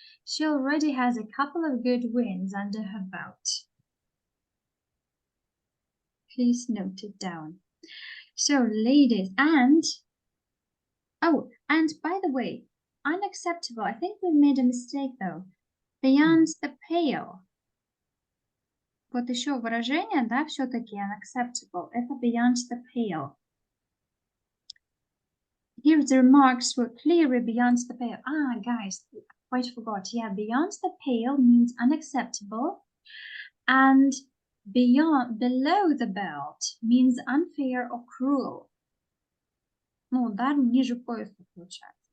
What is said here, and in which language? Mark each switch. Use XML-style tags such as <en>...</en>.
<en>She already has a couple of good wins under her belt. Please note it down. So, ladies, and by the way, unacceptable. I think we made a mistake though. Beyond the pale.</en> <ru>Вот еще выражение, да, все-таки unacceptable. Это</ru> <en>beyond the pale. Here the remarks were clearly beyond the pale. Guys, quite forgot. Yeah, beyond the pale means unacceptable. And below the belt means unfair or cruel.</en> <ru>Ну, удар ниже пояса получается.</ru>